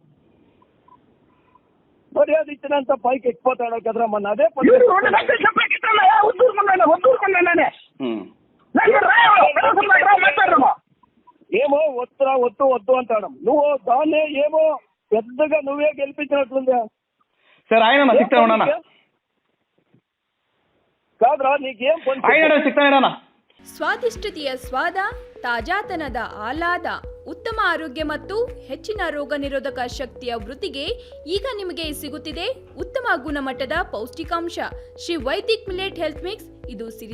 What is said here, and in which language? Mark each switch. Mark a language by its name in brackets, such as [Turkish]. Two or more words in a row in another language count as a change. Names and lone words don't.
[Telugu] మర్యాద ఇచ్చినంత పైకి ఎక్కిపోతాడు కదరా, మన అదే వద్దూరుకున్నానే ఏమో వద్దురా వద్దు అంటాడు. నువ్వు దాన్నే ఏమో పెద్దగా నువ్వే గెలిపించినట్లుందా? సరే ఆయన సిక్తాను [Kannada] ಕಾದ್ರ ನೀಗೇನ್ ಸಿಗ್ತಾನೆ. ಸ್ವಾದಿಷ್ಟತೆಯ ಸ್ವಾದ, ತಾಜಾತನದ ಆಹ್ಲಾದ, ಉತ್ತಮ ಆರೋಗ್ಯ ಮತ್ತು ಹೆಚ್ಚಿನ ರೋಗ ನಿರೋಧಕ ಶಕ್ತಿಯ ವೃದ್ಧಿಗೆ ಈಗ ನಿಮಗೆ ಸಿಗುತ್ತಿದೆ ಉತ್ತಮ ಗುಣಮಟ್ಟದ ಪೌಷ್ಟಿಕಾಂಶ ಶ್ರೀ ವೈದಿಕ್ ಮಿಲೆಟ್ ಹೆಲ್ತ್ ಮಿಕ್ಸ್.